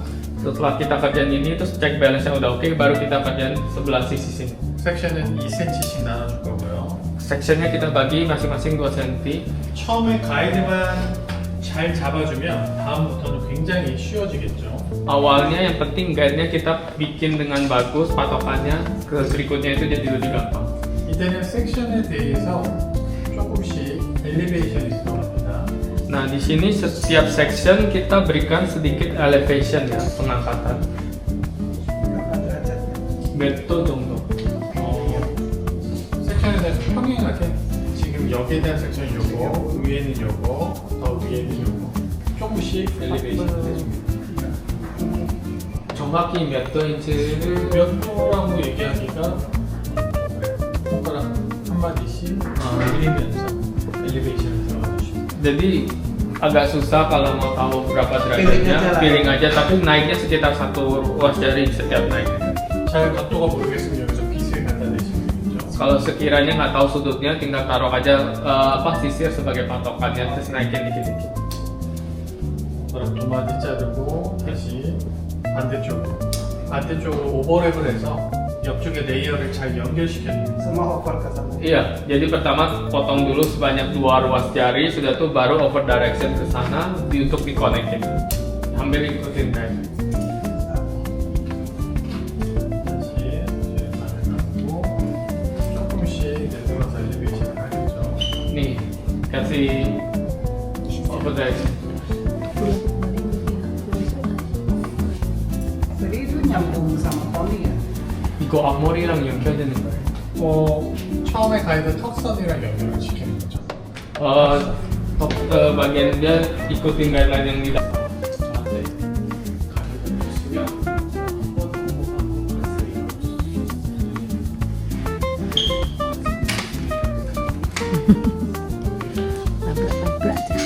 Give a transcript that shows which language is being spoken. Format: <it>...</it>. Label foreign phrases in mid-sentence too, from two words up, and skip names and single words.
<id>Setelah kita kerjain ini terus cek balance-nya udah oke, baru kita kerjain sebelah sisi sini.</id> <ko>섹션은 2cm씩 나눠줄 거고요.</ko> <id>Sectionnya kita bagi masing-masing 2 cm.</id> <ko>처음에 가이드만 잘 잡아주면 다음부터는 굉장히 쉬워지겠죠.</ko> <id>Awalnya yang penting guide-nya kita bikin dengan bagus, patokannya ke berikutnya itu jadi lebih gampang.</id> <ko>이때는 섹션에 대해서 조금씩 엘리베이션이 들어갑니다.</ko> <id>Nah, di sini setiap section kita berikan sedikit elevation ya, pengangkatan.</id> <ko>Metode 정도. 섹션에 대해서 평행하게 지금 여기에 대한 섹션 요거, 위에는 요거, 더 위에는 요거 조금씩 엘리베이션을 해줍니다. 정확히 몇 인치를 몇 도라고 얘기하기가 손가락 한 마디씩 밀리면서 엘리베이션을 들어가주십니다.</ko> <id>jadi agak susah kalau mau tahu berapa derajatnya, feeling aja, tapi naiknya sekitar 1 ruas jari setiap naik.</id> <ko>잘 각도가 모르겠으면 여기서 빗을 갖다 대시면 되죠.</ko> <id>Kalau sekiranya nggak tahu sudutnya, tinggal taruh aja sisir sebagai patokannya, terus naikin dikit-dikit.</id> <ko>두 마디 자르고 다시 반대쪽으로 오버랩을 해서 옆쪽에 레이어를 잘 연결시켜줍니다.</ko> <id>Semua over ke sana. Iya, jadi pertama potong dulu sebanyak 2 ruas jari, sudah tuh baru</id> <en>over direction</en> <id>ke sana untuk dikonekin. Hampir ikutin kayak.</id> <ko>다시 반을 감고 조금씩 내려가서 엘리베이션을 하겠죠.</ko> <id>Nih, kasih</id> <en>over direction.</en> <id>Jadi itu nyambung sama poni ya.</id> <ko>이거 앞머리랑 연결되는 거예요. 처음에 가이드 턱선이랑 연결을 시키는 거죠.</ko> <id>Bagian dia ikutin guideline yang di dalam.</id> <ko>저한테 가이드를 주시면</ko> <id>Tabrak-tabrak.</id>